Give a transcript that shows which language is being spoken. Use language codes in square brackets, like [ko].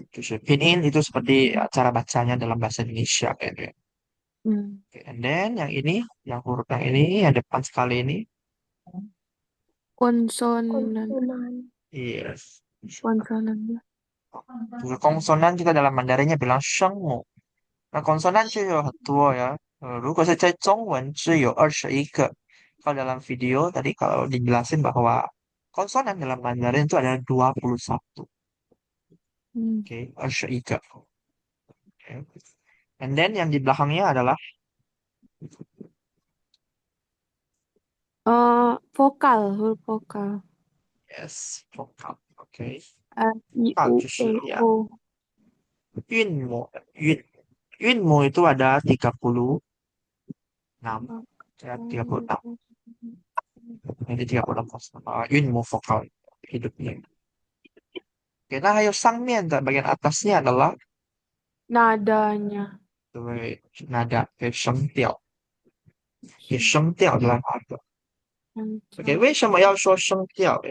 [id] Pinyin itu seperti cara bacanya dalam bahasa Indonesia. Kayak gitu. 嗯， Oke, [en] and then [id] yang ini, yang huruf yang ini, yang depan sekali ini, konsonan yes. konsonan Untuk konsonan kita dalam Mandarinnya bilang shengmu. Nah, konsonan [zh] 就有很多呀。如果是在中文只有21个. [id] Kalau dalam video tadi kalau dijelasin bahwa konsonan dalam Mandarin itu ada 21. 嗯 Oke, 21. Oke. [en] And then [id] yang di belakangnya adalah vokal huruf vokal yes, vokal. Oke. a i Vokal u e [zh] 就是ya, o [id] yunmu. Yunmu itu ada 36. Ya, 36. Jadi 36 yunmu vokal hidupnya. Oke, nah ayo sangmian, bagian atasnya adalah nadanya [zh] 对 [id] nada, [zh] 声调. [id] 声调 adalah nada. [zh] Oke, 为什么要说声调?